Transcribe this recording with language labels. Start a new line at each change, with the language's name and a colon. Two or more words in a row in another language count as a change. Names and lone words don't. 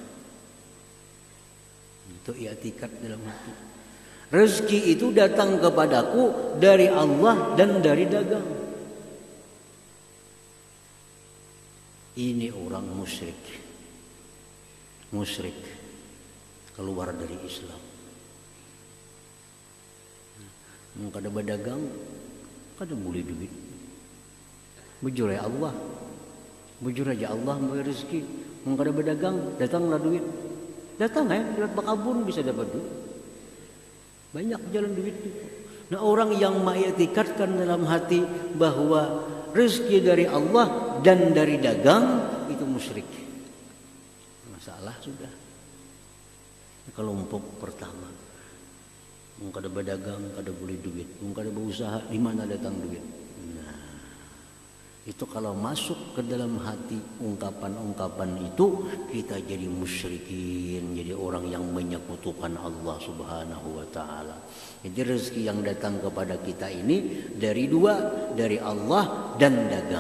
Indonesian: Itu i'tikad dalam hati. Rezeki itu datang kepadaku dari Allah dan dari dagang. Ini orang musyrik. Keluar dari Islam.
Banjar: Kada berdagang, kada boleh duit. Bujur ya Allah. Bujur aja Allah memberi rezeki. Kada berdagang, datanglah duit. Datang lewat bakabun bisa dapat duit.
Indonesian: Banyak jalan duit itu. Nah, orang yang mengiktikadkan dalam hati bahwa rezeki dari Allah dan dari dagang, itu musyrik. Masalah sudah. Kelompok pertama,
Banjar: kada berdagang, kada boleh duit, kada berusaha, di mana datang duit?
Indonesian: Nah, itu kalau masuk ke dalam hati ungkapan-ungkapan itu, kita jadi musyrikin, jadi orang yang menyekutukan Allah
Arabic: Subhanahu wa taala.
Indonesian: Jadi rezeki yang datang kepada kita ini dari 2, dari Allah dan dagang.